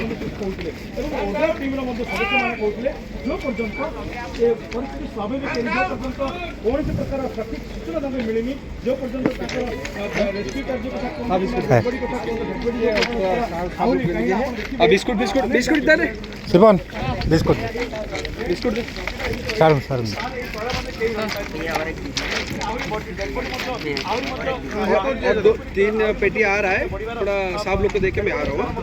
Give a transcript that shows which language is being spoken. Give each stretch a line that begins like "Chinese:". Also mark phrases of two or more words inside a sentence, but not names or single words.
Odia: ବୋଲି କହୁଥିଲେ ଏବଂ ଓଡ୍ରାଫ୍ ଟିମ୍ର ମଧ୍ୟ ସଦସ୍ୟମାନେ କହୁଥିଲେ ଯେଉଁ ପର୍ଯ୍ୟନ୍ତ ଏ ପରିସ୍ଥିତି ସ୍ୱାଭାବିକ ହେବା ପର୍ଯ୍ୟନ୍ତ କୌଣସି ପ୍ରକାର ସଠିକ୍ ସୂଚନା ତାଙ୍କୁ ମିଳିନି ଯେଉଁ ପର୍ଯ୍ୟନ୍ତ ତାଙ୍କର ରେସ୍କ୍ୟୁ କାର୍ଯ୍ୟ କଥା
Hindi: बिस्कुट बिस्कुट बिस्कुट इधर शिवन बिस्कुट बिस्कुट सारू सारू तीन पेटी आ रहा है थोड़ा साहब लोग को देख के मैं आ रहा हूँ